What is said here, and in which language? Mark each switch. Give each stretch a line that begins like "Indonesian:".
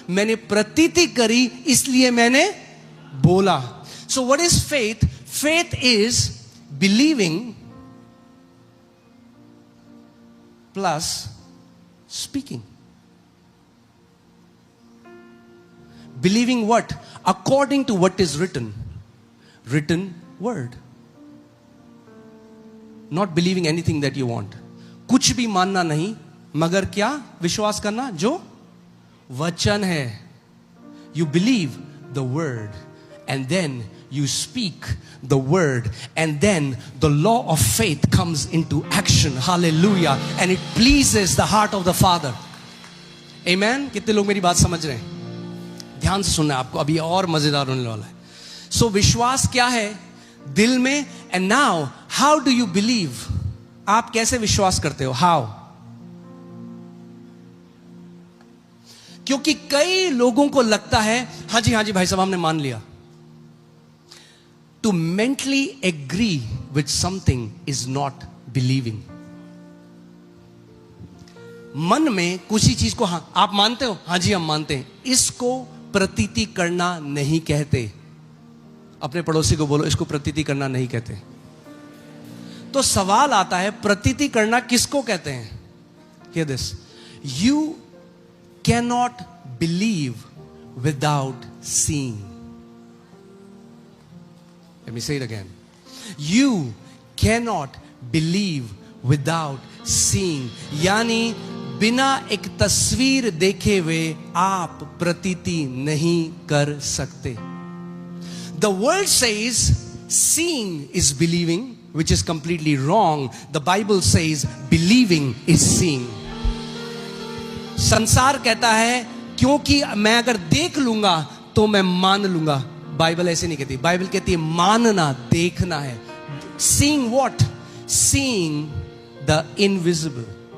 Hindi: मैंने प्रतीति करी इसलिए मैंने बोला.
English: So what is faith? Faith is believing plus speaking. Believing what? According to what is written. Written word. Not believing anything that you want.
Hindi: कुछ भी मानना नहीं, मगर क्या विश्वास करना? जो वचन है.
English: You believe the word and then you speak the word, and then the law of faith comes into action. Hallelujah. And it pleases the heart of the Father. Amen.
Hindi: कितने लोग मेरी बात समझ रहे हैं? ध्यान से सुनना, आपको अभी और मजेदार होने वाला है. सो विश्वास क्या है? दिल में.
English: And now how do you believe?
Hindi: आप कैसे विश्वास करते हो? How? क्योंकि कई लोगों को लगता है हाँ जी भाई साहब हमने मान लिया.
English: To mentally agree with something is not believing.
Hindi: मन में कुछ ही चीज को हाँ आप मानते हो, हाँ जी हम मानते हैं, इसको प्रतीति करना नहीं कहते. अपने पड़ोसी को बोलो इसको प्रतीति करना नहीं कहते. तो सवाल आता है प्रतीति करना किसको कहते हैं?
English: Hear this. You cannot believe without seeing. Let me say it again. You cannot believe without seeing. यानी
Hindi: बिना एक तस्वीर देखे हुए आप प्रतीति नहीं कर सकते.
English: The world says seeing is believing, which is completely wrong. The Bible says believing is seeing.
Hindi: संसार कहता है क्योंकि मैं अगर देख लूंगा तो मैं मान लूंगा. बाइबल ऐसे नहीं कहती. बाइबल कहती है मानना, देखना है.
English: Seeing what? Seeing the invisible.